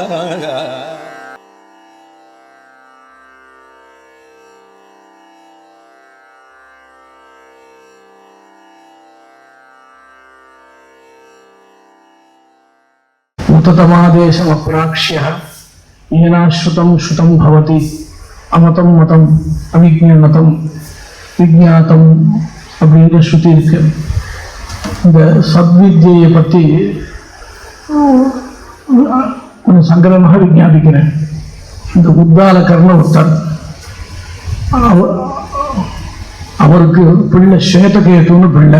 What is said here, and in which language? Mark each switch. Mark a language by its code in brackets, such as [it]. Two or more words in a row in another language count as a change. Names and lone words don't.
[sa] उततमादेशमप्राक्ष्यः येनाश्रुतं श्रुतं भवति अमतं मतं अविज्ञानतं विज्ञातம் [ta] அப்படிங்கிற ஸ்ருதி இருக்கு. இந்த சத்வித்யை பற்றி கொஞ்சம் சங்கரமாக விஞ்ஞாபிக்கிறேன். இந்த உத்தாலகர்ண ஒருத்தர், அவருக்கு பிள்ளை ஸ்வேதகேதுன்னு பிள்ளை.